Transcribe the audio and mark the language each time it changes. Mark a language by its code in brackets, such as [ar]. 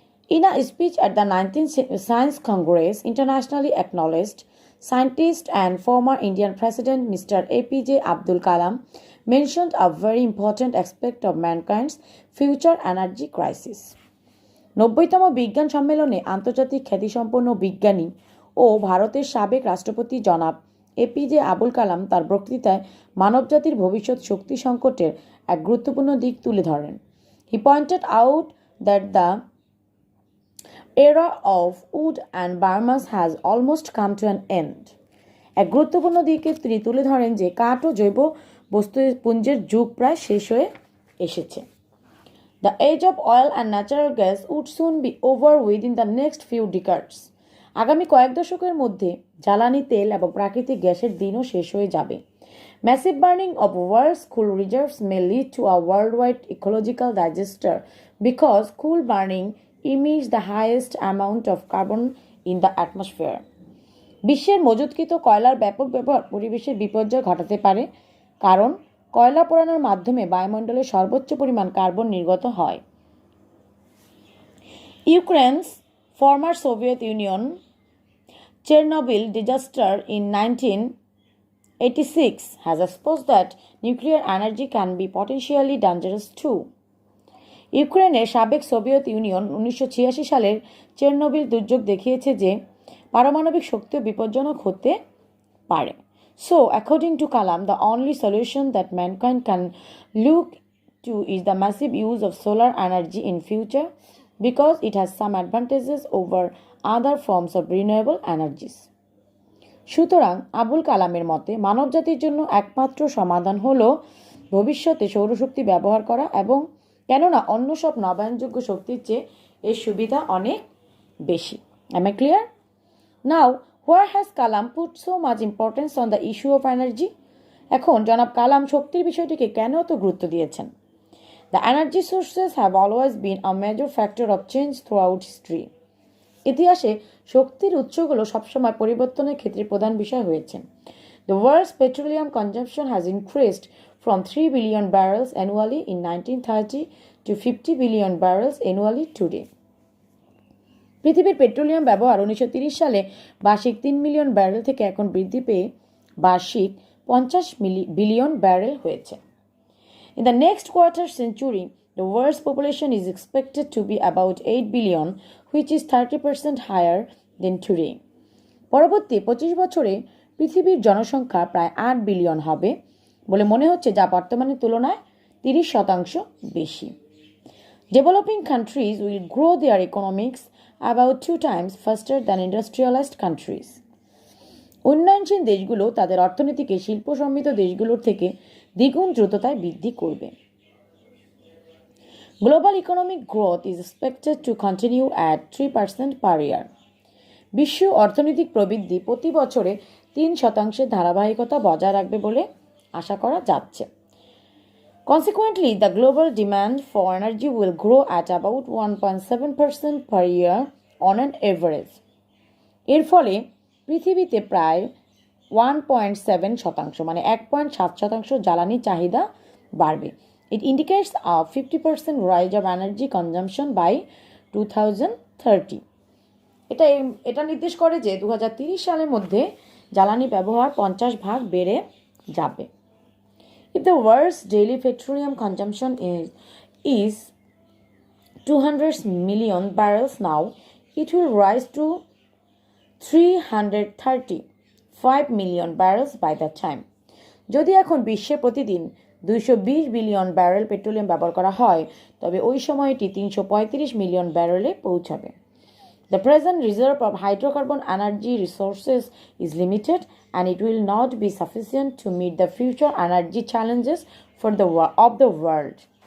[en] In a speech at the 19th Science Congress, internationally acknowledged scientist and former Indian President Mr. APJ Abdul Kalam mentioned a very important aspect of mankind's future energy crisis. [bn] 90তম বিজ্ঞান সম্মেলনে আন্তর্জাতিক খ্যাতিসম্পন্ন বিজ্ঞানী ও ভারতের সাবেক রাষ্ট্রপতি জনাব APJ Abul Kalam তার বক্তৃতায় মানবজাতির ভবিষ্যৎ শক্তি সংকটের এক গুরুত্বপূর্ণ দিক তুলে ধরেন। [en] He pointed out that the era of wood and biomass has almost come to an end. [bn] এক গুরুত্বপূর্ণ দিকে তিনি তুলে ধরেন যে কাঠ ও জৈব বস্তুপুঞ্জের যুগ প্রায় শেষ হয়ে এসেছে। [en] The age of oil and natural gas would soon be over within the next few decades. [bn] আগামী কয়েক দশকের মধ্যে জ্বালানি তেল এবং প্রাকৃতিক গ্যাসের দিনও শেষ হয়ে যাবে। [en] Massive burning of world's coal reserves may lead to a worldwide ecological disaster because coal burning emits the highest amount of carbon in the atmosphere. [bn] বিশ্বের মজুতকৃত কয়লার ব্যাপক ব্যবহার পরিবেশের বিপর্যয় ঘটাতে পারে, কারণ কয়লা পোড়ানোর মাধ্যমে বায়ুমণ্ডলে সর্বোচ্চ পরিমাণ কার্বন নির্গত হয়। [en] Ukraine's former Soviet Union Chernobyl disaster in 1986 has exposed that nuclear energy can be potentially dangerous too. [bn] ইউক্রেনের সাবেক সোভিয়েত ইউনিয়ন 1986 সালের চেরনোবিল দুর্যোগ দেখিয়েছে যে পারমাণবিক শক্তিও বিপজ্জনক হতে পারে। [en] So, according to Kalam, the only solution that mankind can look to is the massive use of solar energy in future because it has some advantages over other forms of renewable energies. সুতরাং আবুল কালামের মতে মানবজাতির জন্য একমাত্র সমাধান হলো ভবিষ্যতে সৌরশক্তি ব্যবহার করা, এবং কেননা অন্য সব নবায়নযোগ্য শক্তির চেয়ে এর সুবিধা অনেক বেশি। Am I clear? Now, where has Kalam put so much importance on the issue of energy? [bn] এখন জনাব কালাম শক্তির বিষয়টিকে কেন এত গুরুত্ব দিয়েছেন? [en] The energy sources have always been a major factor of change throughout history. [bn] ইতিহাসে শক্তির উৎসগুলো সবসময় পরিবর্তনের ক্ষেত্রে প্রধান বিষয় হয়েছে। [en] The world's petroleum consumption has increased from 3 billion barrels annually in 1930 to 50 billion barrels annually today. [bn] পৃথিবীর পেট্রোলিয়াম ব্যবহার 1930 সালে বার্ষিক 3 মিলিয়ন ব্যারেল থেকে এখন বৃদ্ধি পেয়ে বার্ষিক 50 বিলিয়ন ব্যারেল হয়েছে। [en] In the next quarter century, the world's population is expected to be about 8 billion, which is 30% higher than today. [bn] পরবর্তী 25 বছরে পৃথিবীর জনসংখ্যা প্রায় 8 বিলিয়ন হবে বলে মনে হচ্ছে, যা বর্তমানের তুলনায় 30% বেশি। [en] Developing countries will grow their economics about 2 times faster than industrialized countries. [bn] উন্নয়নশীল দেশগুলো তাদের অর্থনীতিকে শিল্প সমৃদ্ধ দেশগুলোর থেকে দ্বিগুণ দ্রুততায় বৃদ্ধি করবে। [en] Global economic growth is expected to continue at 3% per year. [bn] বিশ্ব অর্থনৈতিক প্রবৃদ্ধি প্রতি বছরে 3% ধারাবাহিকতা বজায় রাখবে বলে আশা করা যাচ্ছে। [en] Consequently, the global demand for energy will grow at about 1.7% per year on an average. [bn] এর ফলে পৃথিবীতে প্রায় 1.7% মানে 1.7% জ্বালানি চাহিদা বাড়বে। [en] It indicates a 50% rise of energy consumption by 2030. [bn] এটা নির্দেশ করে যে 2030 সালের মধ্যে জ্বালানি ব্যবহার 50% বেড়ে যাবে। [en] If the world's daily petroleum consumption is 200 million barrels now, it will rise to 335 million barrels by that time. [bn] যদি এখন বিশ্বে প্রতিদিন 220 বিলিয়ন ব্যারেল পেট্রোলিয়াম ব্যবহার করা হয়, তবে ওই সময় এটি 335 মিলিয়ন ব্যারেলে পৌঁছাবে। [en] The present reserve of hydrocarbon energy resources is limited and it will not be sufficient to meet the future energy challenges of the world.